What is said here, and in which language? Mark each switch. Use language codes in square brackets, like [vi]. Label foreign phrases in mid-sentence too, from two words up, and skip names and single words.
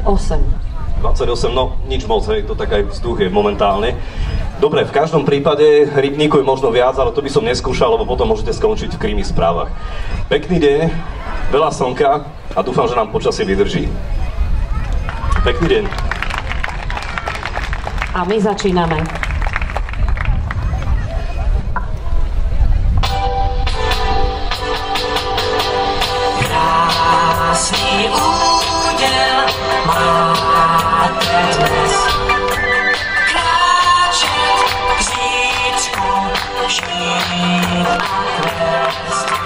[sk] 28, no nič moc, hej, to tak aj vzduch je momentálne. Dobre, v každom prípade rybníku je možno viac, ale to by som neskúšal, lebo potom môžete skončiť v krimi správach. Pekný deň, veľa slnka a dúfam, že nám počasie vydrží. Pekný deň. A my začíname. [cs] Krásný údel máte dnes, kráčet k zítřku, žít a kvést.